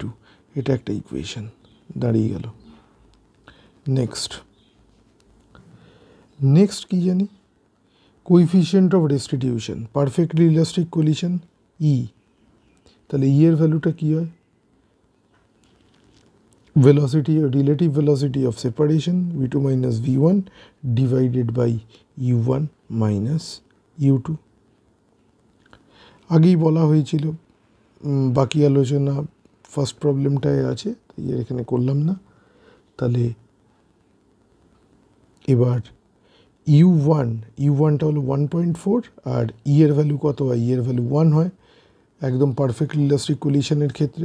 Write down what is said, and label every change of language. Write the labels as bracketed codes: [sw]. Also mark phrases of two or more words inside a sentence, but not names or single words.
[bn] এটা একটা ইকুয়েশন দাঁড়িয়ে গেল। [en] next [bn] কি জানি, [en] coefficient of restitution, perfectly elastic collision ই। [bn] তাহলে ই এর ভ্যালুটা কি হয়, [en] velocity or relative velocity of separation v2 minus v1 divided by u1 minus u2। [bn] আগেই বলা হয়েছিল, বাকি আলোচনা [en] first problemটায় [bn] আছে, তাই এখানে করলাম না। তাহলে এবার u1টা হলো 1.4 আর ই এর ভ্যালু কত হয়, ই এর ভ্যালু 1 হয় একদম [en] perfectly elastic collisionের [bn] ক্ষেত্রে।